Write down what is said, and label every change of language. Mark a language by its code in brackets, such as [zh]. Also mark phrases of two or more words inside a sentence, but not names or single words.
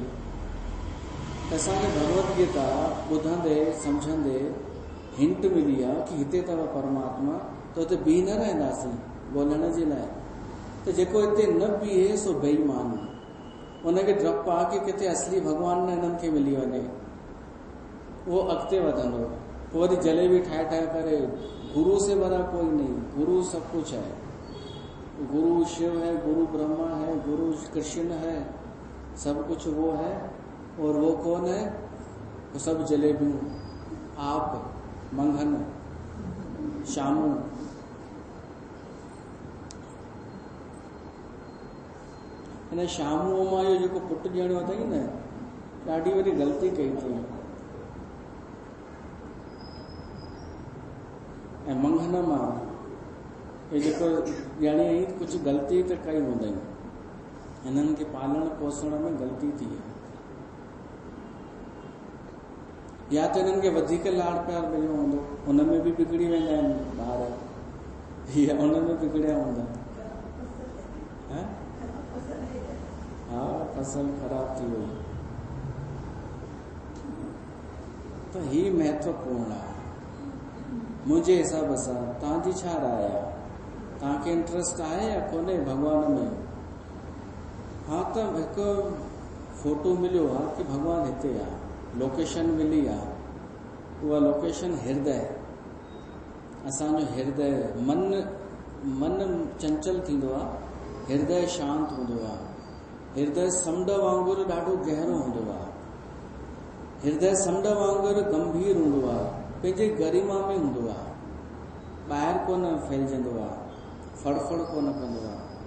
[sd] त असांखे भगवत गीता ॿुधंदे सम्झंदे हिंट मिली आहे कि हिते अथव परमात्मा, त हुते बीह न रहंदासीं ॻोल्हण जे लाइ। त जेको हिते न बीहे सो बेईमान, उनखे डपु आहे कि किथे असली भॻवान न हिननि खे मिली वञे, उहो अॻिते वधंदो। पोइ वरी जलेबी ठाहे ठाहे करे, [hi] गुरु से बड़ा कोई नहीं, गुरु सब कुछ है, गुरु शिव है, गुरु ब्रह्मा है, गुरु कृष्ण है, सब कुछ वो है। और वो कौन है? वो सब जलेबियों, आप, मंगन, शामू। [sd] हिन शामूअ मां इहो जेको पुटु ॾियणो अथई न, ॾाढी वॾी ग़लती कई अथई। ऐं मंगन मां इहो जेको ॾियणी हुई, कुझु ग़लती त कई हूंदई, हिननि खे पालण पोसण में ग़लती थी आहे, या त हिननि खे वधीक लाड़ प्यार मिलियो हूंदो, हुन में बि बिगड़ी वेंदा आहिनि ॿार, या हुन में बिगड़िया हूंदा। हा, फसल ख़राब थी वई। तो ही महत्वपूर्ण आहे। मुंहिंजे हिसाब सां तव्हांजी छा राय आहे? तव्हांखे इंट्रस्ट आहे या कोन्हे भॻवान में? हाँ, त हिकु फोटो मिलियो आहे कि भॻवान हिते आहे, लोकेशन मिली आहे। उहा लोकेशन हृदय, असांजो हृदय। मन चंचल थींदो आहे, हृदय शांत हूंदो आहे। हृदय समुंड वांगुरु ॾाढो गहरो हूंदो आहे। हृदय समुंड वांगुरु गंभीर हूंदो आहे, पंहिंजे गरिमा में हूंदो आहे, ॿाहिरि कोन फैलजंदो आहे, फड़फड़ कोन कंदो आहे।